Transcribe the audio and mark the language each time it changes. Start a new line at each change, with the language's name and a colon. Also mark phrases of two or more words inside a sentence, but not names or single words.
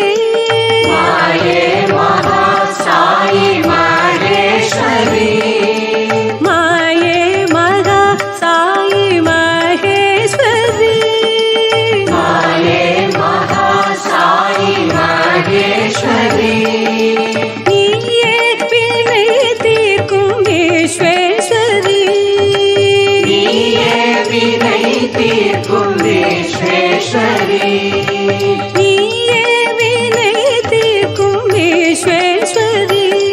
Sanskrit: माये महा साई महेश्वरी। माये महा साई महेश्वरी। माये महा साई महेश्वरी।
Tamil: நீயே வினை தீர்க்கும் விஸ்வேஸ்வரி. நீயே வினை தீர்க்கும் விஸ்வேஸ்வரி. நீயே வினை தீர்க்கும் விஸ்வேஸ்வரி.